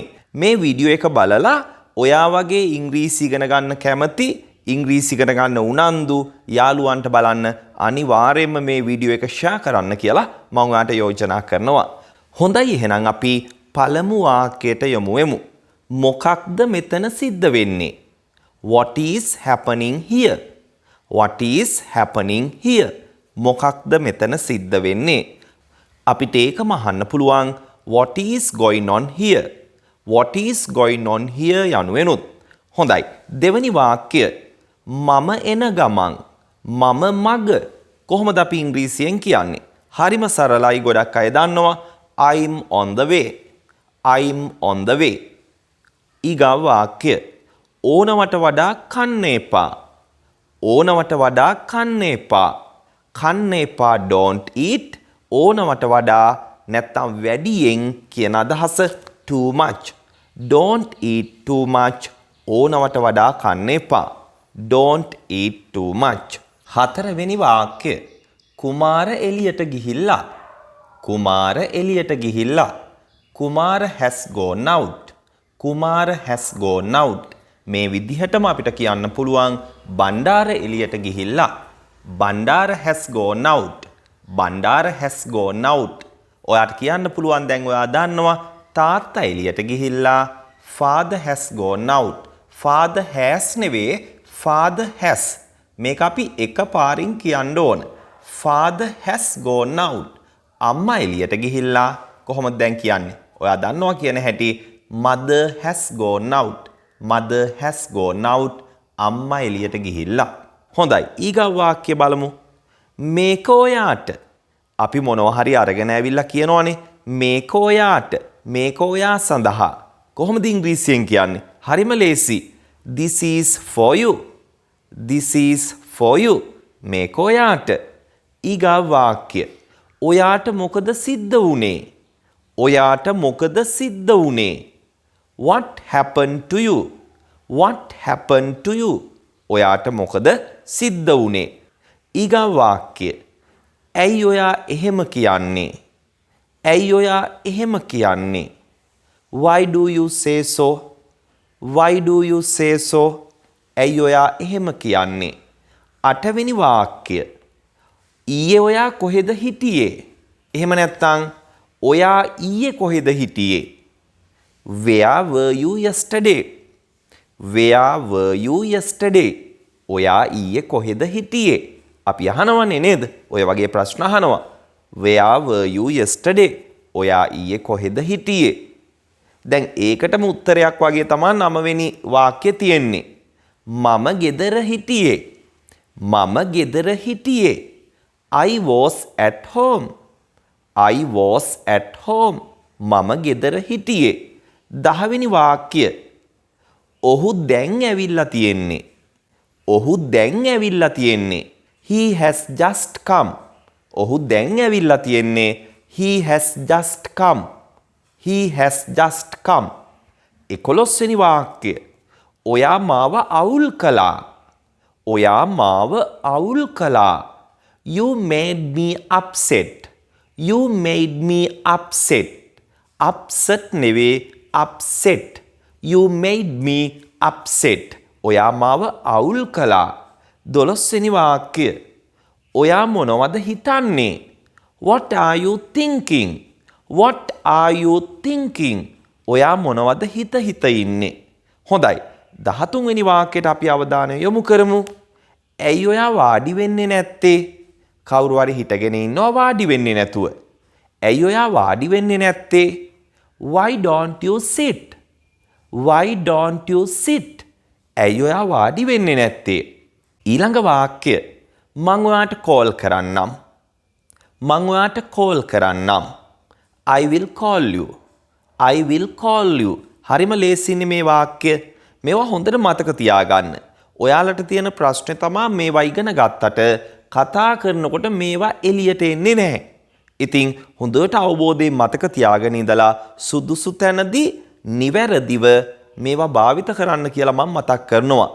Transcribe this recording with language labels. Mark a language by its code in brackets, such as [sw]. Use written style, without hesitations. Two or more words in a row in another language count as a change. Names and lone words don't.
[si] මේ වීඩියෝ එක බලලා ඔයා වගේ ඉංග්‍රීසි ඉගෙන ගන්න කැමති ඉංග්‍රීසි ඉගෙන ගන්න උනන්දු යාළුවන්ට බලන්න අනිවාර්යයෙන්ම මේ වීඩියෝ එක ෂෙයා කරන්න කියලා මම ඔයාලට යෝජනා කරනවා. හොඳයි එහෙනම් අපි පළමු වාක්‍යයට යමු වෙමු. මොකක්ද මෙතන සිද්ධ වෙන්නේ? [en] What is happening here? What is happening here? [si] මොකක්ද මෙතන සිද්ධ වෙන්නේ? අපිට ඒකම අහන්න පුළුවන් [en] what is going on here? What is going on here [si] යනුවෙනුත්. හොඳයි. දෙවෙනි වාක්‍ය මම එන ගමන් මම මග කොහොමද අපි ඉංග්‍රීසියෙන් කියන්නේ? හරිම සරලයි, ගොඩක් අය දන්නවා. [en] I'm on the way. I'm on the way. [si] ඊගා වාක්‍ය ඕනවට වඩා කන්න එපා. ඕනවට වඩා කන්න එපා. කන්න එපා [en] don't eat. [si] ඕනවට වඩා නැත්තම් වැඩියෙන් කියන අදහස [en] too much. Don't eat too much. [si] ඕනවට වඩා කන්න එපා. [en] Don't eat too much. [si] හතරවෙනි වාක්‍ය කුමාර එළියට ගිහිල්ලා. කුමාර එළියට ගිහිල්ලා. කුමාර [en] has gone out. කුමාර has gone out. [si] මේ විදිහටම අපිට කියන්න පුළුවන් බණ්ඩාර එළියට ගිහිල්ලා. [en] බණ්ඩාර has gone out. බණ්ඩාර has gone out. [si] ඔයාට කියන්න පුළුවන් දැන් ඔයා දන්නවා තාත්තා එළියට ගිහිල්ලා. [en] Father has gone out. Father has නෙවේ Father has. [si] මේක අපි එකපාරින් කියන්න ඕන. [en] Father has gone out. [si] අම්මා එළියට ගිහිල්ලා. කොහොමද දැන් කියන්නේ? ඔයා දන්නවා කියන හැටි [en] mother has gone out. Mother has gone out. [si] අම්මා එළියට ගිහිල්ලා. හොඳයි. ඊගා වාක්‍ය බලමු. මේක ඔයාට. අපි මොනවා හරි අරගෙන ඇවිල්ලා කියනවනේ මේක ඔයාට. මේක ඔයා සඳහා. කොහොමද ඉංග්‍රීසියෙන් කියන්නේ? හරිම ලේසි. [en] This is for you. This is for you. [si] මේක ඔයාට. ඊගා වාක්‍ය. ඔයාට මොකද සිද්ධ වුනේ? ඔයාට මොකද සිද්ධ වුනේ? [en] What happened to you? What happened to you? [si] ඔයාට මොකද සිද්ධ වුනේ? ඊගා වාක්‍ය. ඇයි ඔයා එහෙම කියන්නේ? ඇයි ඔයා එහෙම කියන්නේ? [en] Why do you say so? Why do you say so? [si] ඇයි ඔයා එහෙම කියන්නේ? අටවෙනි වාක්‍ය. ඊයේ ඔයා කොහෙද හිටියේ? එහෙම නැත්නම් ඔයා ඊයේ කොහෙද හිටියේ? [en] Where were you yesterday? Where were you yesterday? [si] ඔයා ඊයේ කොහෙද හිටියේ? අපි අහනවනේ නේද? ඔය වගේ ප්‍රශ්න අහනවා. [en] Where were you yesterday? [si] ඔයා ඊයේ කොහෙද හිටියේ? දැන් ඒකටම උත්තරයක් වගේ තමයි 9 වෙනි වාක්‍යය තියෙන්නේ. මම ගෙදර හිටියේ. මම ගෙදර හිටියේ. [en] I was at home. I was at home. [si] මම ගෙදර හිටියේ. 10 වෙනි වාක්‍ය. ඔහු දැන් ඇවිල්ලා තියෙන්නේ. ඔහු දැන් ඇවිල්ලා තියෙන්නේ. [en] He has just come. [si] ඔහු දැන් ඇවිල්ලා තියෙන්නේ. [en] He has just come. He has just come. [si] 11 වෙනි වාක්‍ය. ඔයා මාව අවුල් කළා. ඔයා මාව අවුල් කළා. [en] You made me upset. You made me upset. Upset නෙවේ upset. You made me upset. [si] ඔයා මාව අවුල් කළා. 12 වෙනි වාක්‍ය. ඔයා මොනවද හිතන්නේ? [en] What are you thinking? What are you thinking? [si] ඔයා මොනවද හිත ඉන්නේ? හොඳයි. 13 වෙනි වාක්‍යයට අපි අවධානය යොමු කරමු. ඇයි ඔයා වාඩි වෙන්නේ නැත්තේ? කවුරු හරි හිටගෙන ඉන්නවා වාඩි වෙන්නේ නැතුව. ඇයි ඔයා වාඩි වෙන්නේ නැත්තේ? [en] Why don't you sit? Why don't you sit? [si] ඇයි ඔයා වාඩි වෙන්නේ නැත්තේ? ඊළඟ වාක්‍ය. මං ඔයාට කෝල් කරන්නම්. මං ඔයාට කෝල් කරන්නම්. I will call you. I will call you. හරිම ලේසියිනේ මේ වාක්‍ය. මේවා හොඳට මතක තියාගන්න. ඔයාලට තියෙන ප්‍රශ්නේ තමයි මේවා ඉගෙන ගත්තට කතා කරනකොට මේවා එළියට එන්නේ නැහැ. ඉතින් හොඳට අවබෝධයෙන් මතක තියාගෙන ඉඳලා සුදුසු තැනදී නිවැරදිව මේවා භාවිත කරන්න කියලා මම මතක් කරනවා.